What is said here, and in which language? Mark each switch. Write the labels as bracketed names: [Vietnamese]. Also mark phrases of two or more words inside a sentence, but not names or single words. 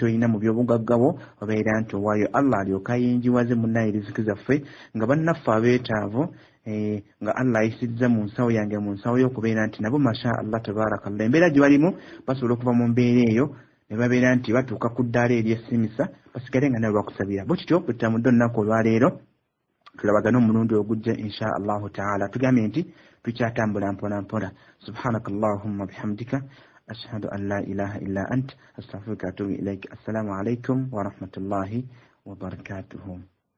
[Ganda] ky'olina mu by'obugagga bwo obeera nti owaayo Allah alyoka yinjiwaze munnaye riziki zaffe nga bannaffe abeetaavu nga Allah ayisiriza mu nsawo yange mu nsawo yo okubeera nti nabo [Arabic] ما شاء الله تبارك الله [Ganda] embeera gye balimu basobola okuva mu mbeera eyo ne babeera nti batuuka ku ddaala ery'essimisa basigale nga nabo bakusabira bwe kityo bwe tutambudde olunaku olwaleero tulabagana omulundi ogujja [Arabic] إن شاء الله تعالى [Ganda] tugambye nti tukyatambula mpola [Arabic] سبحانك اللهم وبحمدك أشهد أن لا إله إلا أنت أستغفرك وأتوب إليك. السلام عليكم ورحمة الله وبركاته.